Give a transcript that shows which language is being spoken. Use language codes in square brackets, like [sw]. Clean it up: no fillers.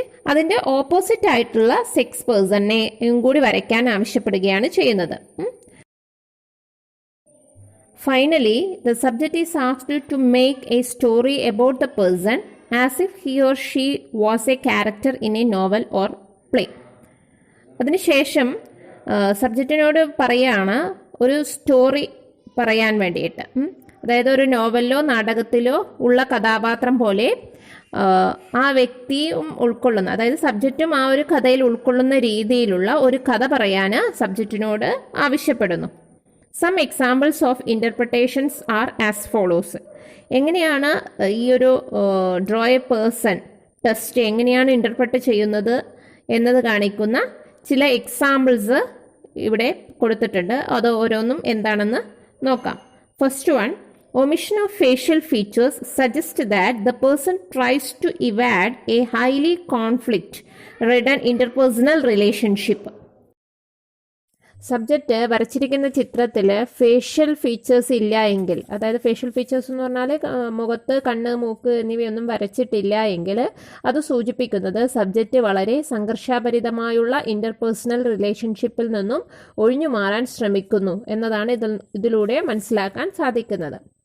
[ml] അതിൻ്റെ ഓപ്പോസിറ്റ് ആയിട്ടുള്ള സെക്സ് പേഴ്സണിനെയും കൂടി വരയ്ക്കാൻ ആവശ്യപ്പെടുകയാണ് ചെയ്യുന്നത്. [en] Finally, the subject is asked to make a story about the person as if he or she was a character in a novel or play. [ml] അതിനുശേഷം സബ്ജക്റ്റിനോട് പറയുകയാണ് ഒരു സ്റ്റോറി പറയാൻ വേണ്ടിയിട്ട്. അതായത് ഒരു നോവലിലോ നാടകത്തിലോ ഉള്ള കഥാപാത്രം പോലെ ആ വ്യക്തിയും ഉൾക്കൊള്ളുന്ന, അതായത് സബ്ജക്റ്റും ആ ഒരു കഥയിൽ ഉൾക്കൊള്ളുന്ന രീതിയിലുള്ള ഒരു കഥ പറയാൻ സബ്ജക്റ്റിനോട് ആവശ്യപ്പെടുന്നു. [en] Some examples of interpretations are as follows. [ml] എങ്ങനെയാണ് ഈ ഒരു ഡ്രോ എ പേഴ്സൺ ടെസ്റ്റ് എങ്ങനെയാണ് ഇൻ്റർപ്രറ്റ് ചെയ്യുന്നത് എന്നത് കാണിക്കുന്ന ചില എക്സാമ്പിൾസ് ഇവിടെ കൊടുത്തിട്ടുണ്ട്. അത് ഓരോന്നും എന്താണെന്ന് നോക്കാം. [en] First one, omission of facial features suggests that the person tries to evade a highly conflict-ridden interpersonal relationship. [ml] Subject വരച്ചിരിക്കുന്ന ചിത്രത്തിൽ ഫേഷ്യൽ ഫീച്ചേഴ്സ് ഇല്ല എങ്കിൽ, അതായത് ഫേഷ്യൽ ഫീച്ചേഴ്സ് എന്ന് പറഞ്ഞാൽ മുഖത്ത് കണ്ണ്, മൂക്ക് എന്നിവയൊന്നും വരച്ചിട്ടില്ല എങ്കിൽ അത് സൂചിപ്പിക്കുന്നത് സബ്ജക്റ്റ് വളരെ സംഘർഷാഭരിതമായുള്ള ഇൻ്റർപേഴ്സണൽ റിലേഷൻഷിപ്പിൽ നിന്നും ഒഴിഞ്ഞു മാറാൻ ശ്രമിക്കുന്നു എന്നതാണ് ഇതിലൂടെ മനസ്സിലാക്കാൻ സാധിക്കുന്നത്.